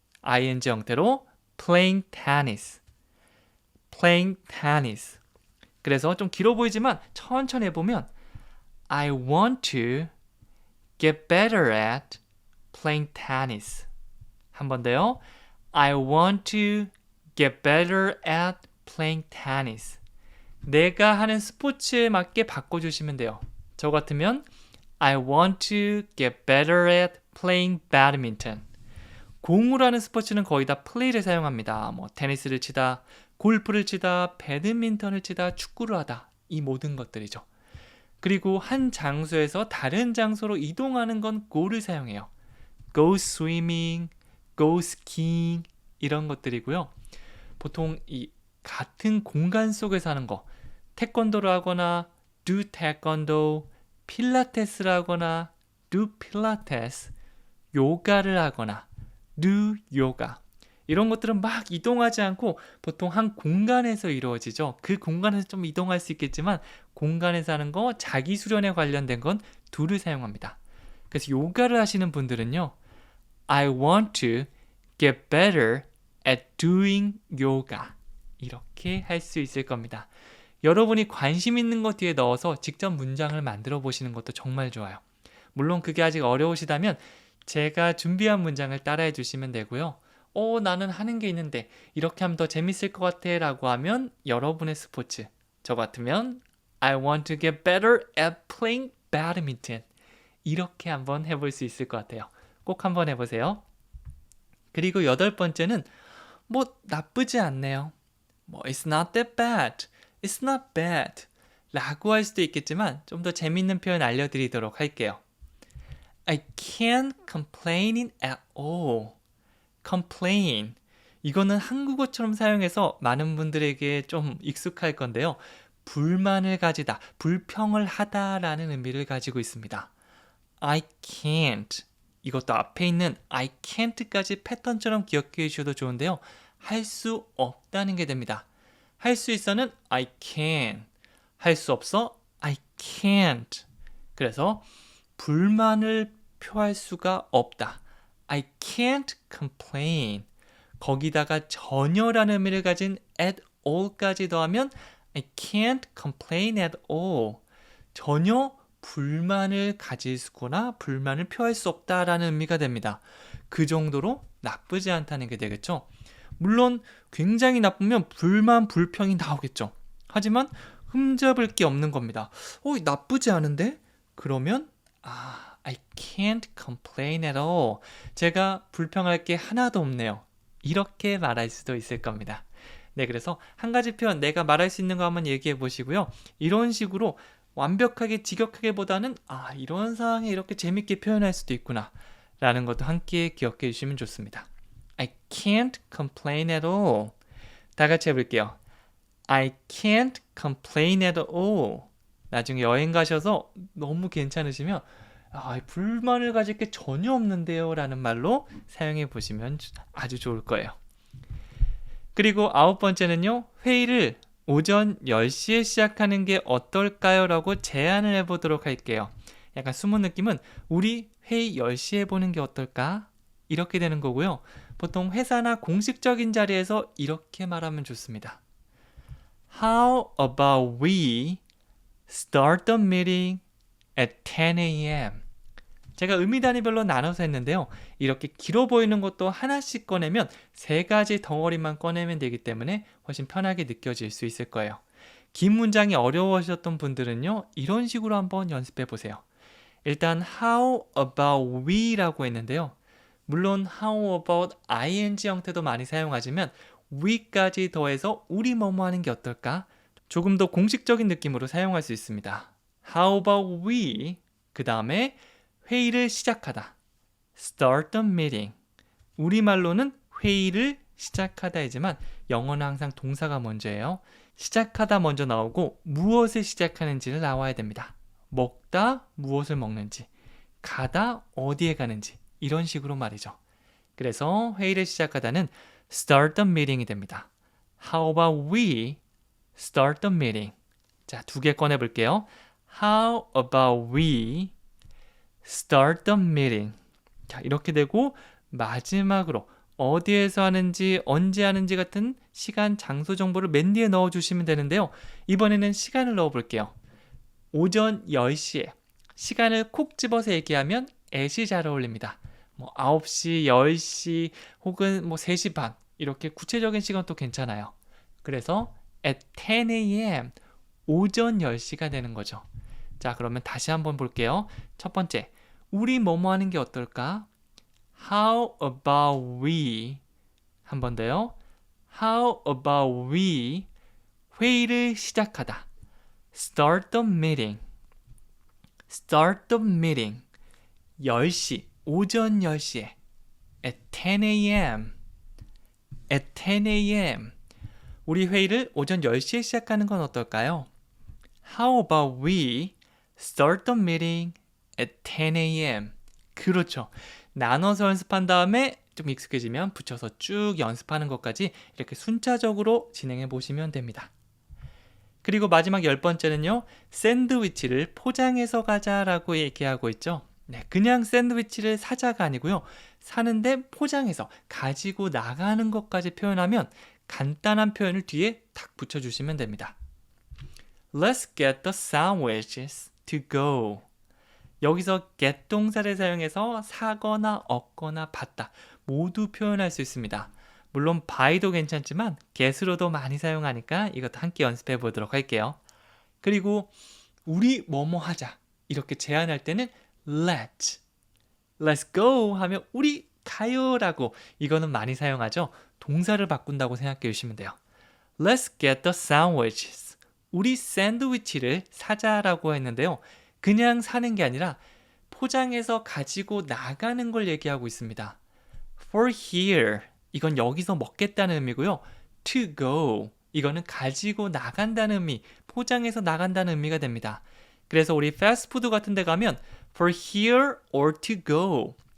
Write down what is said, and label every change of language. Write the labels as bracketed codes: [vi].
[en] ing [ko] 형태로 [en] playing tennis. playing tennis. [ko] 그래서 좀 길어 보이지만 천천히 해보면 [en] I want to get better at playing tennis. [ko] 한 번 더요. [en] I want to get better at playing tennis. [ko] 내가 하는 스포츠에 맞게 바꿔주시면 돼요. 저 같으면 [en] I want to get better at playing badminton. [ko] 공으로 하는 스포츠는 거의 다 play를 사용합니다. 테니스를 치다, 골프를 치다, 배드민턴을 치다, 축구를 하다. 이 모든 것들이죠. 그리고 한 장소에서 다른 장소로 이동하는 건 go를 사용해요. [en] go swimming, go skiing [ko] 이런 것들이고요. 보통 이 같은 공간 속에서 하는 거, 태권도를 하거나 [en] do taekwondo, [ko] 필라테스를 하거나 [en] do pilates, [ko] 요가를 하거나 [en] do yoga [ko] 이런 것들은 막 이동하지 않고 보통 한 공간에서 이루어지죠. 그 공간에서 좀 이동할 수 있겠지만 공간에서 하는 거, 자기 수련에 관련된 건 do를 사용합니다. 그래서 요가를 하시는 분들은요. [en] I want to get better at doing yoga. [ko] 이렇게 할 수 있을 겁니다. 여러분이 관심 있는 것 뒤에 넣어서 직접 문장을 만들어 보시는 것도 정말 좋아요. 물론 그게 아직 어려우시다면 제가 준비한 문장을 따라해 주시면 되고요. 나는 하는 게 있는데 이렇게 하면 더 재밌을 것 같아 라고 하면 여러분의 스포츠. [en] 저 같으면 I want to get better at playing badminton. [ko] 이렇게 한번 해볼 수 있을 것 같아요. 꼭 한번 해보세요. 그리고 8번째는 나쁘지 않네요. [en] It's not that bad. It's not bad. [ko] 라고 할 수도 있겠지만 좀 더 재밌는 표현 알려드리도록 할게요. [en] I can't complain at all. complain. [ko] 이거는 한국어처럼 사용해서 많은 분들에게 좀 익숙할 건데요. 불만을 가지다, 불평을 하다라는 의미를 가지고 있습니다. [en] I can't [ko] 이것도 앞에 있는 I can't까지 패턴처럼 기억해 주셔도 좋은데요. 할 수 없다는 게 됩니다. 할 수 있어는 [en] I can. [ko] 할 수 없어 [en] I can't. [ko] 그래서 불만을 표할 수가 없다. [en] I can't complain. [ko] 거기다가 전혀라는 의미를 가진 at all까지 더하면 [en] I can't complain at all. [ko] 전혀 불만을 가지거나 불만을 표할 수 없다라는 의미가 됩니다. 그 정도로 나쁘지 않다는 게 되겠죠. 물론 굉장히 나쁘면 불만, 불평이 나오겠죠. 하지만 흠잡을 게 없는 겁니다. 나쁘지 않은데? 그러면 I can't complain at all. 제가 불평할 게 하나도 없네요. 이렇게 말할 수도 있을 겁니다. 네, 그래서 한 가지 표현 내가 말할 수 있는 거 한번 얘기해 보시고요. 이런 식으로 완벽하게 직역하기보다는 이런 상황에 이렇게 재밌게 표현할 수도 있구나 라는 것도 함께 기억해 주시면 좋습니다. [en] I can't complain at all. [ko] 다 같이 해볼게요. [en] I can't complain at all. [ko] 나중에 여행 가셔서 너무 괜찮으시면 불만을 가질 게 전혀 없는데요 라는 말로 사용해 보시면 아주 좋을 거예요. 그리고 9번째는요. 회의를 오전 10시에 시작하는 게 어떨까요? 라고 제안을 해보도록 할게요. 약간 숨은 느낌은 우리 회의 10시에 보는 게 어떨까? 이렇게 되는 거고요. 보통 회사나 공식적인 자리에서 이렇게 말하면 좋습니다. [en] How about we start the meeting at 10 a.m. [ko] 제가 의미 단위별로 나눠서 했는데요. 이렇게 길어 보이는 것도 하나씩 꺼내면 3가지 덩어리만 꺼내면 되기 때문에 훨씬 편하게 느껴질 수 있을 거예요. 긴 문장이 어려워하셨던 분들은요. 이런 식으로 한번 연습해 보세요. 일단 [en] How about we [ko] 라고 했는데요. 물론 How about ing 형태도 많이 사용하지만 we까지 더해서 우리 뭐뭐 하는 게 어떨까? 조금 더 공식적인 느낌으로 사용할 수 있습니다. [en] How about we? [ko] 그 다음에 회의를 시작하다. [en] Start the meeting. [ko] 우리말로는 회의를 시작하다이지만 영어는 항상 동사가 먼저예요. 시작하다 먼저 나오고 무엇을 시작하는지를 나와야 됩니다. 먹다 무엇을 먹는지, 가다 어디에 가는지 이런 식으로 말이죠. 그래서 회의를 시작하다는 [en] start the meeting [ko] 이 됩니다. [en] How about we start the meeting? [ko] 자, 2개 꺼내볼게요. [en] How about we start the meeting? [ko] 자, 이렇게 되고 마지막으로 어디에서 하는지 언제 하는지 같은 시간, 장소 정보를 맨 뒤에 넣어주시면 되는데요. 이번에는 시간을 넣어볼게요. 오전 10시에 시간을 콕 집어서 얘기하면 at이 잘 어울립니다. 9시, 10시 혹은 3시 반 이렇게 구체적인 시간도 괜찮아요. 그래서 [en] at 10 a.m. [ko] 오전 10시가 되는 거죠. 자, 그러면 다시 한번 볼게요. 첫 번째, 우리 뭐뭐 하는 게 어떨까? [en] How about we? [ko] 한 번 더요. [en] How about we? [ko] 회의를 시작하다. [en] Start the meeting. Start the meeting. [ko] 10시, 오전 10시에. [en] At 10 a.m. At 10 a.m. [ko] 우리 회의를 오전 10시에 시작하는 건 어떨까요? [en] How about we start the meeting at 10 a.m. [ko] 그렇죠. 나눠서 연습한 다음에 좀 익숙해지면 붙여서 쭉 연습하는 것까지 이렇게 순차적으로 진행해 보시면 됩니다. 그리고 마지막 10번째는요. 샌드위치를 포장해서 가자라고 얘기하고 있죠. 네, 그냥 샌드위치를 사자가 아니고요. 사는데 포장해서 가지고 나가는 것까지 표현하면 간단한 표현을 뒤에 탁 붙여주시면 됩니다. [en] Let's get the sandwiches to go. [ko] 여기서 get 동사를 사용해서 사거나 얻거나 받다 모두 표현할 수 있습니다. 물론 by도 괜찮지만 get으로도 많이 사용하니까 이것도 함께 연습해 보도록 할게요. 그리고 우리 뭐뭐 하자 이렇게 제안할 때는 [en] let's go [ko] 하면 우리 가요 라고 이거는 많이 사용하죠. 동사를 바꾼다고 생각해 주시면 돼요. [en] Let's get the sandwiches. [ko] 우리 샌드위치를 사자라고 했는데요. 그냥 사는 게 아니라 포장해서 가지고 나가는 걸 얘기하고 있습니다. [en] For here. [ko] 이건 여기서 먹겠다는 의미고요. [en] To go. [ko] 이거는 가지고 나간다는 의미, 포장해서 나간다는 의미가 됩니다. 그래서 우리 패스트푸드 같은 데 가면 [en] for here or to go.